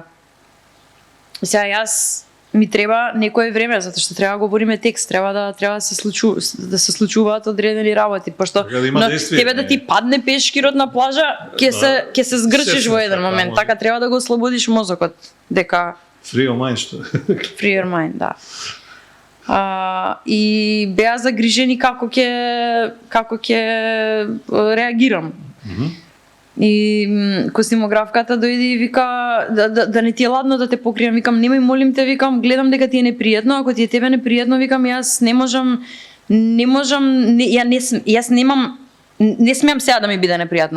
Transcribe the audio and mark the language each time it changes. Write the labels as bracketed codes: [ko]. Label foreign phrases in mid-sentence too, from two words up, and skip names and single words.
[mk] Сега јас ми треба некое време затоа што треба да говориме текст, треба да се случуваат одредени работи, пошто Така да има действие, тебе да ти падне пешкирот на плажа, ќе се згрчиш во еден така, момент, може. така треба да го ослободиш мозокот, дека [en] Free your mind, што? free your mind, [mk] да. И беа загрижени како ќе реагирам. И костимографката дојде и вика да не ти е ладно да те покријам, викам немој молим те, викам гледам дека ти е непријатно, ако ти е тебе непријатно, викам јас не смеам сега да ми биде непријатно.